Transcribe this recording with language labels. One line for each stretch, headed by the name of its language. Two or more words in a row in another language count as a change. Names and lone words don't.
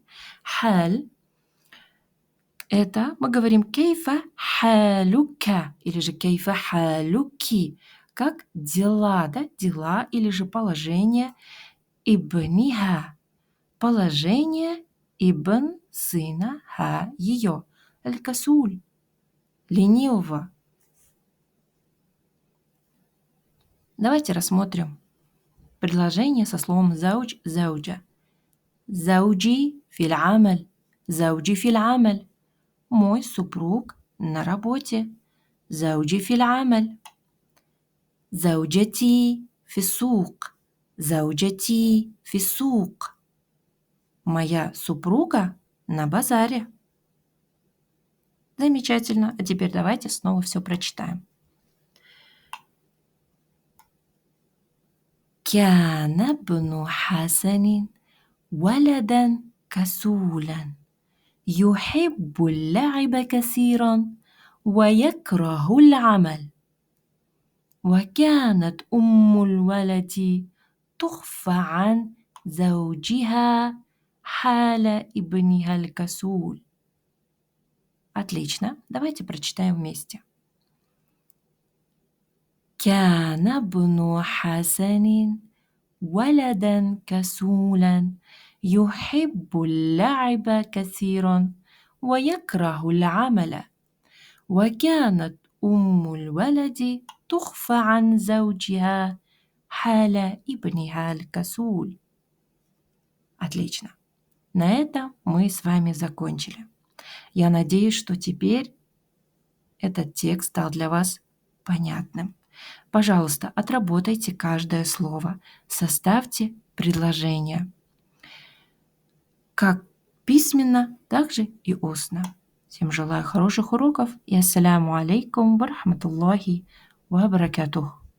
Russian: Халь – это мы говорим
Arabic: كيف حالك
Russian: или же
Arabic: كيف حالكِ,
Russian: как дела, да, дела или же положение ибниха, положение ибн сына ха ее, аль-касуль, ленивого. Давайте рассмотрим предложение со словом зауч, зауджа.
Arabic: زوجي في العمل، زوجي في العمل.
Russian: Мой супруг на работе.
Arabic: زوجي في العمل. زوجتي في السوق. زوجتي في السوق.
Russian: Моя супруга на базаре. Замечательно. А теперь давайте снова все прочитаем.
Arabic: كان ابن حسن ولدا كسولا يحب اللعب كثيرا ويكره العمل وكانت أم الولد تخفى عن زوجها حال ابنها الكسول.
Russian: Отлично. Давайте прочитаем вместе.
Arabic: كان ابن حسن ولدا كسولا يحب اللعب كثيرا ويكره العمل. وكانت أم الولد تخفى عن زوجها حال ابنها الكسول.
Russian: Отлично. На этом мы с вами закончили. Я надеюсь, что теперь этот текст стал для вас понятным. Пожалуйста, отработайте каждое слово, составьте предложение, как письменно, так же и устно. Всем желаю хороших уроков и
Arabic: السلام عليكم ورحمة الله وبركاته.